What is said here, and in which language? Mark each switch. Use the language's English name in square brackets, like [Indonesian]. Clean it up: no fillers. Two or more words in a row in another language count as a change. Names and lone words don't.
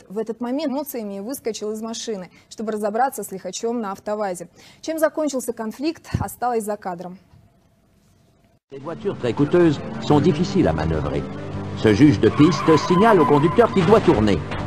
[Russian] В этот момент эмоциями выскочил из машины, чтобы разобраться с лихачом на автовазе. Чем закончился конфликт, осталось за кадром. [French] Les voitures très coûteuses sont difficiles à manœuvrer. Ce juge de piste signale au conducteur qu'il doit tourner.